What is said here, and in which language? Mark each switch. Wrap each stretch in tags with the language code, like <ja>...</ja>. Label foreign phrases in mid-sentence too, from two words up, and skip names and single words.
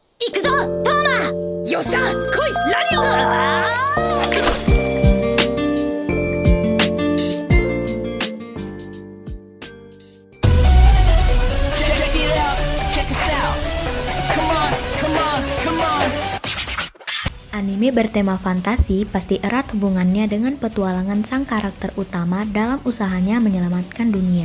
<ja>行くぞトーマ。よっしゃ来いラリオ。</ja> <id>Anime bertema fantasi pasti erat hubungannya dengan petualangan sang karakter utama dalam usahanya menyelamatkan dunia.</id>